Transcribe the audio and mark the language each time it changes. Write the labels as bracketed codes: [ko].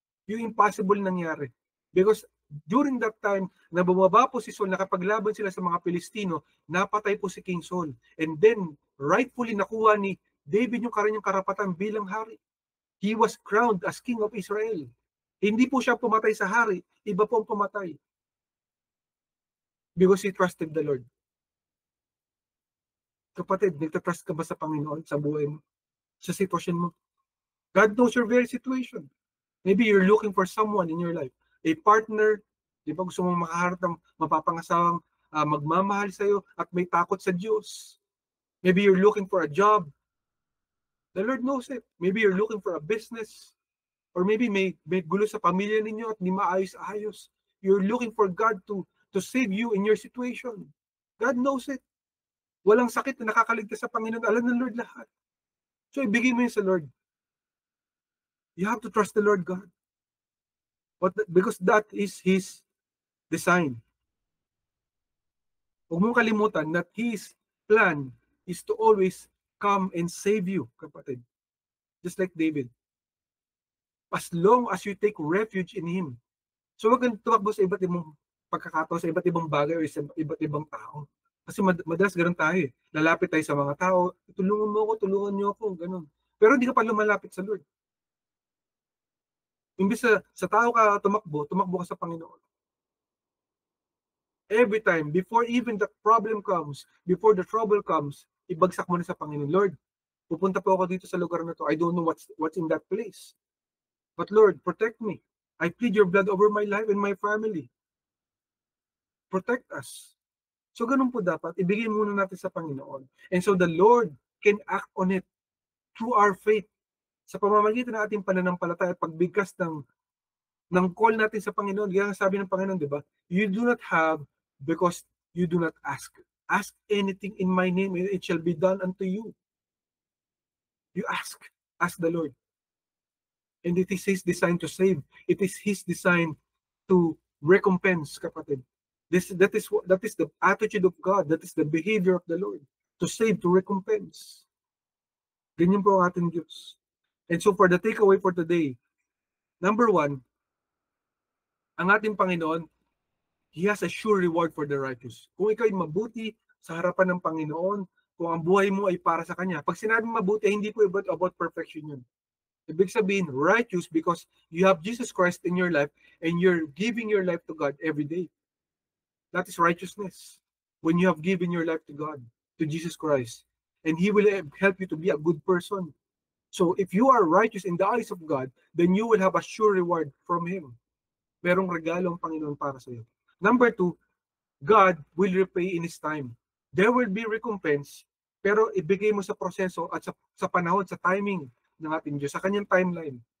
[tl] Yung impossible nangyari. [en] Because during that time, [tl] na bumaba po si Saul, nakapaglaban sila sa mga Pilistino, napatay po si King Saul. And then, rightfully nakuha ni David yung kanyang karapatan bilang hari. [en] He was crowned as king of Israel. [tl] Hindi po siya pumatay sa hari, iba po ang pumatay. [en] Because he trusted the Lord. [tl] Kapatid, nagtatrust ka ba sa Panginoon sa buhay mo? Sa sitwasyon mo? [en] God knows your very situation. Maybe you're looking for someone in your life. [tl] A partner, di ba gusto mong makaharap ng mapapangasawang magmamahal sa'yo at may takot sa Diyos. [en] Maybe you're looking for a job. The Lord knows it. Maybe you're looking for a business. Or maybe [tl] may gulo sa pamilya ninyo at di maayos-ayos. [en] You're looking for God to save you in your situation. God knows it. [tl] Walang sakit na nakakaligtas sa Panginoon. Alam ng Lord lahat. So ibigay mo yun sa Lord. [en] You have to trust the Lord God. Because that is His design. [tl] Huwag mong kalimutan [en] that His plan is to always come and save you, kapatid. Just like David. As long as you take refuge in Him. [tl] So huwag kang tumakbo sa iba't ibang pagkakataon, sa iba't ibang bagay o sa iba't ibang tao. Kasi madalas ganun tayo eh. Lalapit tayo sa mga tao, tulungan mo ako, tulungan niyo ako, ganun. Pero hindi ka pa lumalapit sa Lord. Imbis sa tao ka tumakbo ka sa Panginoon. [en] Every time, before even the problem comes, before the trouble comes, [tl] ibagsak mo na sa Panginoon. Lord, pupunta po ako dito sa lugar na to. [en] I don't know what's in that place. But Lord, protect me. I plead your blood over my life and my family. Protect us. So [tl] ganun po dapat, ibigay muna natin sa Panginoon. [en] And so the Lord can act on it through our faith. [tl] Sa pamamagitan ng ating pananampalataya at pagbigkas ng call natin sa Panginoon. Kaya sabi ng Panginoon, di ba? [en] You do not have because you do not ask. Ask anything in my name and it shall be done unto you. You ask. Ask the Lord. And it is His design to save. It is His design to recompense, kapatid. That is the attitude of God. That is the behavior of the Lord. To save, to recompense. [tl] Ganyan po ang ating Diyos. [en] And so for the takeaway for today, number 1, [tl] ang ating Panginoon, [en] He has a sure reward for the righteous. [tl] Kung ikaw ay mabuti sa harapan ng Panginoon, kung ang buhay mo ay para sa Kanya, pag sinabing mabuti, hindi po about perfection yun. Ibig sabihin, [en] righteous because you have Jesus Christ in your life and you're giving your life to God every day. That is righteousness. When you have given your life to God, to Jesus Christ, and He will help you to be a good person. So if you are righteous in the eyes of God, then you will have a sure reward from Him. [tl] Merong regalo ang Panginoon para sa iyo. [en] Number 2, God will repay in His time. There will be recompense, [tl] pero ibigay mo sa proseso at sa panahon, sa timing ng ating Diyos, sa Kanyang timeline.